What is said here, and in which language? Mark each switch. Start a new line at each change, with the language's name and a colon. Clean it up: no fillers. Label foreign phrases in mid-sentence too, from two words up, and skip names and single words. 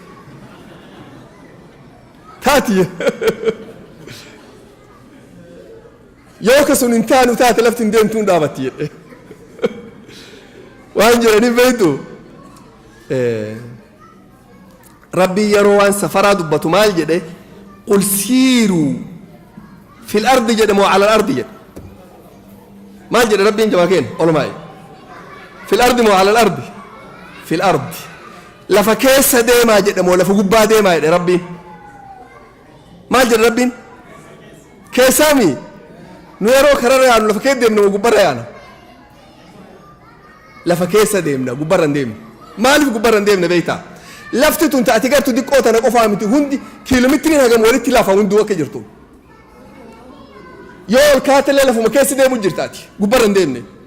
Oromo: taati yoo ka sun hin taanu taate lafti hin deemtuun dhaabatti jedhe waan jedhaniif beeytu rabbii yeroo waan safaraa dubbatu maal jedhe
Arabic: قل سيروا في الأرض
Oromo: jedhe moo
Arabic: على الأرض
Oromo: jedhe maal jedhe rabbiin jabaa keenya olmaa'e
Arabic: في الأرض
Oromo: moo
Arabic: على الأرض في الأرض
Oromo: lafa keessa deemaa jedhe moo lafa gubbaa deemaa jedhe rabbiin maal jedhe rabbiin keessaami nu yeroo kararra yaanu lafa keessa deemna moo gubbarra yaana lafa keessa deemna gubbarra hin deemne maaliif gubbarra hin deemne beeytaa lafti tun taati gartu diqqoo tana qofaa miti hundi kiiloomitiriin hagam walitti lafa hunduu akka jirtu yoo ol kaatellee lafuma keessa deemu jirtaati gubbarra hin deemne